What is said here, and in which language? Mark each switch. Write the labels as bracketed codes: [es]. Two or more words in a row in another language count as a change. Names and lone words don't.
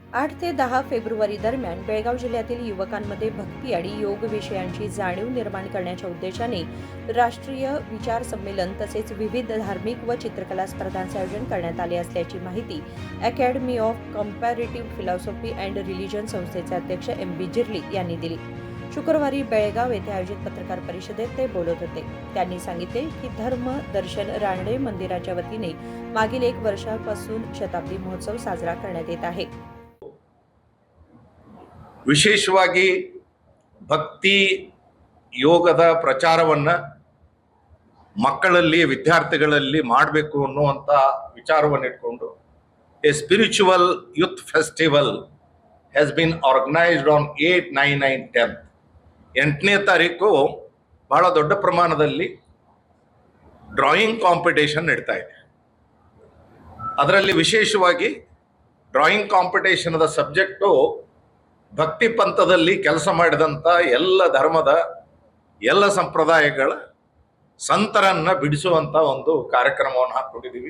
[mr] 8 ते 10 फेब्रुवारी दरम्यान बेळगाव जिल्ह्यातील युवकांमध्ये भक्ती आणि योग विषयांची जाणीव निर्माण करण्याच्या उद्देशाने राष्ट्रीय विचार संमेलन तसेच विविध धार्मिक व चित्रकला स्पर्धांचे आयोजन करण्यात आले असल्याची माहिती अकॅडमी ऑफ कंपॅरेटिव्ह फिलॉसॉफी अँड रिलिजन संस्थेचे अध्यक्ष एम.बी. जिर्ली यांनी दिली. शुक्रवारी बेळगाव येथे आयोजित पत्रकार परिषदेत ते बोलत होते. त्यांनी सांगितले की धर्म दर्शन रानडे मंदिराच्या वतीने मागील 1 वर्षापासून शताब्दी महोत्सव साजरा करण्यात येत आहे. [kn] ವಿಶೇಷವಾಗಿ ಭಕ್ತಿ ಯೋಗದ ಪ್ರಚಾರವನ್ನು ಮಕ್ಕಳಲ್ಲಿ ವಿದ್ಯಾರ್ಥಿಗಳಲ್ಲಿ ಮಾಡಬೇಕು ಅನ್ನುವಂಥ ವಿಚಾರವನ್ನು ಇಟ್ಕೊಂಡು [en] a spiritual youth festival has been organised on 8, 9 and 10. [kn] 8ನೇ ತಾರೀಕು ಬಹಳ ದೊಡ್ಡ ಪ್ರಮಾಣದಲ್ಲಿ [en] drawing competition [kn] ನಡೀತಾ ಇದೆ. ಅದರಲ್ಲಿ ವಿಶೇಷವಾಗಿ [en] drawing competition subject [kn] ಭಕ್ತಿ ಪಂಥದಲ್ಲಿ ಕೆಲಸ ಮಾಡಿದಂಥ ಎಲ್ಲ ಧರ್ಮದ ಎಲ್ಲ ಸಂಪ್ರದಾಯಗಳ ಸಂತರನ್ನು ಬಿಡಿಸುವಂಥ ಒಂದು ಕಾರ್ಯಕ್ರಮವನ್ನು ಹಾಕ್ಕೊಂಡಿದ್ದೀವಿ.